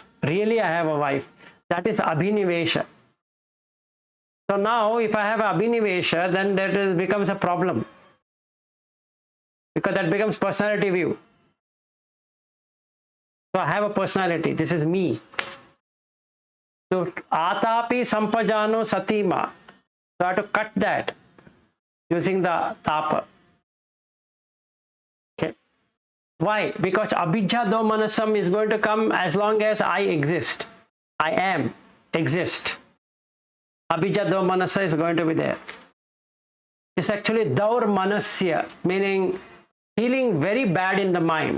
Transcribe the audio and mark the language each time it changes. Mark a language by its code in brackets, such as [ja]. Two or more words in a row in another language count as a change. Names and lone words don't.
[en] Really, I have a wife. That is abhinivesha. So now if I have abhinivesha, then that becomes a problem, because that becomes personality view. So I have a personality, this is me. [pi] So atapi sampajano satima. [en] So I have to cut that using the tapa. Okay. Why? Because [pi] abhijja domanasam [en] is going to come as long as I exist. I am, exist. Abhijja domanasa is going to be there. It's actually daur manasya, meaning feeling very bad in the mind.